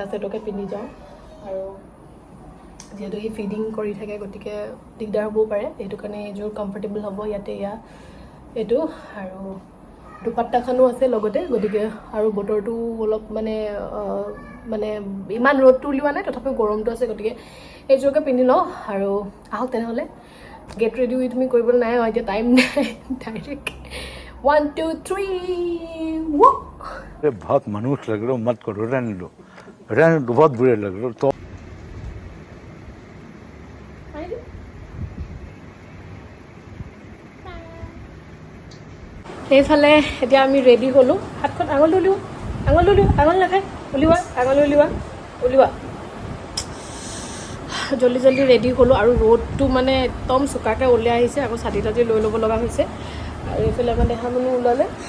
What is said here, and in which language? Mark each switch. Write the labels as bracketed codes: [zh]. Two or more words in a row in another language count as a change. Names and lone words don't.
[as] ছেটকে পিন্ধি যাওঁ আৰু যিহেতু সি ফিডিং কৰি থাকে গতিকে দিগদাৰ হ'বও পাৰে সেইটো কাৰণে এযোৰ কমফৰ্টেবল হ'ব ইয়াতে এইটো আৰু দুপাট্টাখনো আছে লগতে গতিকে আৰু বতৰটো অলপ মানে ইমান ৰ'দটো উলিওৱা নাই তথাপিও গৰমটো আছে গতিকে এইযোৰকে পিন্ধি লওঁ আৰু আহক তেনেহ'লে [en] get ready with me [as] কৰিবলৈ নাই এতিয়া টাইম নাই ডাইৰেক্ট 1 2 3 वो [hi] अरे बहुत मनुष्य लग रहे हो मत करो रहने दो बहुत बुरे लग रहे हो तो [as] এইফালে এতিয়া আমি ৰেডি হ'লোঁ হাতখন আঙুলি নাখায় উলিওৱা জল্দি ৰেডি হ'লোঁ আৰু ৰ'দটো মানে একদম চোকাকৈ ওলাই আহিছে আকৌ ছাতি তাতি লৈ ল'ব লগা হৈছে আৰু এইফালে আমাৰ দেহা মানুহ ওলালে